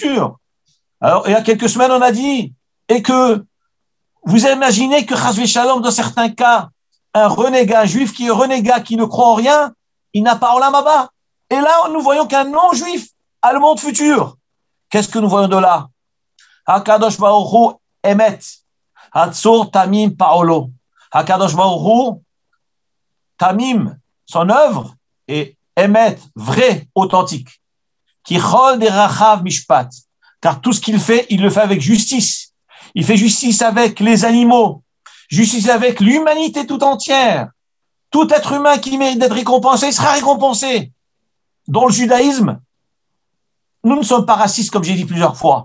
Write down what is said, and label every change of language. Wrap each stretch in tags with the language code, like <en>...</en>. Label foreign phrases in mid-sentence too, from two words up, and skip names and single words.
<fr>Alors, il y a quelques semaines, on a dit, et que vous imaginez que</fr> <he>חס ושלום,</he> <fr>dans certains cas, un renégat, un juif qui est renégat, qui ne croit en rien, il n'a pas</fr> <he>עולם הבא.</he> <fr>Et là, nous voyons qu'un non-juif a le monde futur. Qu'est-ce que nous voyons de là?</fr> <he>הקדוש ברוך הוא אמת הצור תמים פעלו. הקדוש ברוך הוא תמים,</he> <fr>son œuvre, est émet, vrai, authentique.</fr> <he>כי כל דרכיו משפט.</he> <fr>Car tout ce qu'il fait, il le fait avec justice. Il fait justice avec les animaux, justice avec l'humanité tout entière. Tout être humain qui mérite d'être récompensé sera récompensé. Dans le judaïsme, nous ne sommes pas racistes, comme j'ai dit plusieurs fois.</fr>